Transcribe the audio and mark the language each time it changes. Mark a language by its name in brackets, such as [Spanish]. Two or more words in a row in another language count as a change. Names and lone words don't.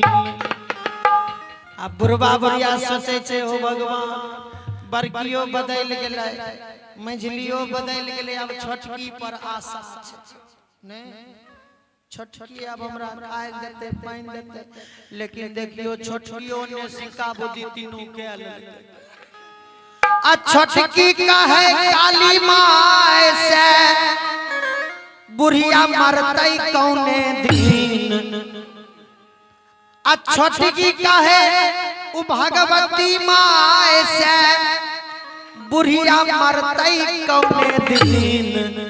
[Maithili] अब बुढ़वा बुढ़िया सोचे छे ओ भगवान बड़कियो बदल गेलै मझलियो बदल गेलै अब छोटकी पर आशा छे ने। छोटकी अब हमरा खाए देते पानी देते, लेकिन देखियो छोटकियों ने सिक्का बुद्धि तीनों के लेते। आ छोटकी का है काली माँ से बुढ़िया मरतई कौने दिन। आ छोटकी का है उ भगवती माँ से बुढ़िया मरतई कौने दिन।